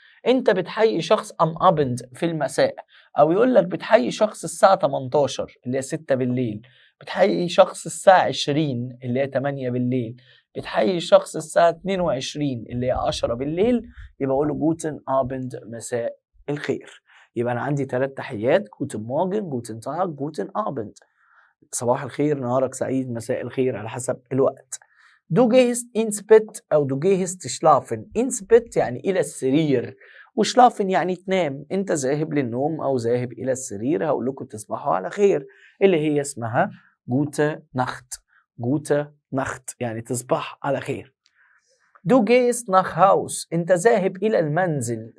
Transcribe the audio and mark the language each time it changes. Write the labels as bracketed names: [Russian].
[Arabic] انت بتحيي شخص ام ابند في المساء، او يقول لك بتحيي شخص الساعه 18 اللي هي 6 بالليل، بتحيي شخص الساعه 20 اللي هي 8 بالليل، بتحيي شخص الساعه 22 اللي هي 10 بالليل، يبقى اقول له جوتن ابند، مساء الخير. يبقى انا عندي 3 تحيات: [German] جوتن مورجن، جوتن تاج، جوتن ابند. [Arabic] صباح الخير، نهارك سعيد، مساء الخير، على حسب الوقت. [German] Du gehst ins Bett أو du gehst schlafen. [Arabic] ins Bett يعني إلى السرير، وشلافن يعني تنام. أنت ذاهب للنوم أو ذاهب إلى السرير، هقول لكم تصبحوا على خير، اللي هي اسمها [German] gute Nacht. gute Nacht [Arabic] يعني تصبح على خير. [German] Du gehst nach Haus. [Arabic] أنت ذاهب إلى المنزل.